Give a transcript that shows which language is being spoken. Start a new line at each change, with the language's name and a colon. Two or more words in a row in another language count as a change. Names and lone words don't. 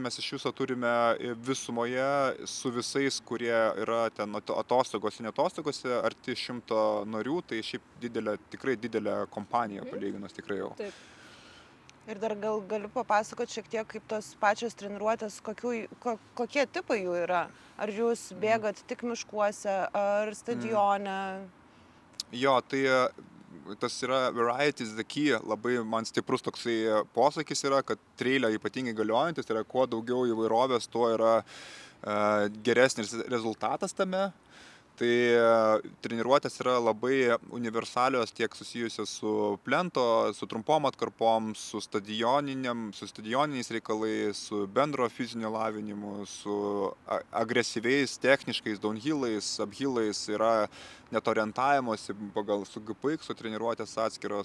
Lithuanian: Mes iš viso turime visumoje su visais, kurie yra ten atostogose, netostogose, arti 100 narių, tai šiaip tikrai didelė kompanija palyginus tikrai jau. Taip. Ir dar galiu papasakoti šiek tiek, kaip tos pačios treniruotės, kokie tipai jų yra. Ar jūs bėgat tik miškuose, ar stadione? Jo, tai tas yra
English: variety is the key,
Lithuanian: labai man stiprus toksai posakis yra, kad treilė ypatingai galiojantis, tai yra kuo daugiau įvairovės, tuo yra geresnis rezultatas tame. Tai treniruotės yra labai universalios, tiek susijusios su plento, su trumpom atkarpom, su stadioniniais reikalais, su bendro fizinio lavinimu, su agresyviais techniškais downhillais, uphillais, yra net orientavimuose pagal su GPX treniruotės atskiros.